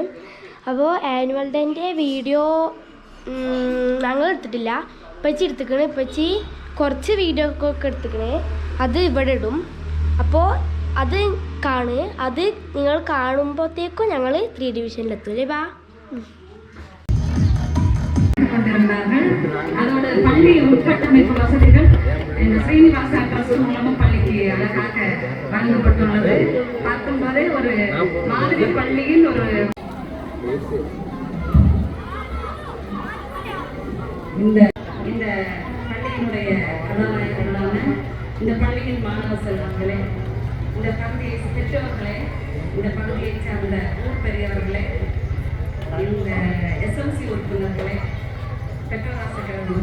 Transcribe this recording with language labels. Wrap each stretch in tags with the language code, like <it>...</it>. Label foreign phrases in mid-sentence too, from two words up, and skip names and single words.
<ml>അപ്പോൾ</ml> <en>annual day</en> <ml>വീഡിയോ ഞങ്ങൾ എടുത്തിട്ടില്ല, ഇപ്പച്ചി എടുത്തിക്കണ്. ഇപ്പച്ചി കുറച്ച് വീഡിയോ ഒക്കെ എടുത്തിക്കണേ, അത് ഇവിടെ ഇടും. അപ്പോൾ അത് അത് നിങ്ങൾ കാണുമ്പോഴത്തേക്കും ഞങ്ങൾ 3 ഡിവിഷനിലെത്തും അല്ലേ ബാ.</ml> <ta>அதோட பள்ளி உட்கட்டமைப்பு வசதிகள் இந்த ஸ்ரீனிவாசா ட்ரஸ்ட் மூலமா பள்ளிக்கு அழகாக வழங்கப்பட்டுள்ளது. பார்க்கும்போதே ஒரு மாதிரி பள்ளியில் ஒரு இந்த இந்த பள்ளியினுடைய கதாநாயகர்களான இந்த பள்ளியின் மாணவ செல்வங்களே, இந்த பகுதியை பெற்றவர்களே, இந்த பகுதியை சார்ந்த ஊர் பெரியவர்களே, இந்த எஸ்எம்சி உறுப்பினர்களே, பெற்றோராசிரியர்கள்,</ta>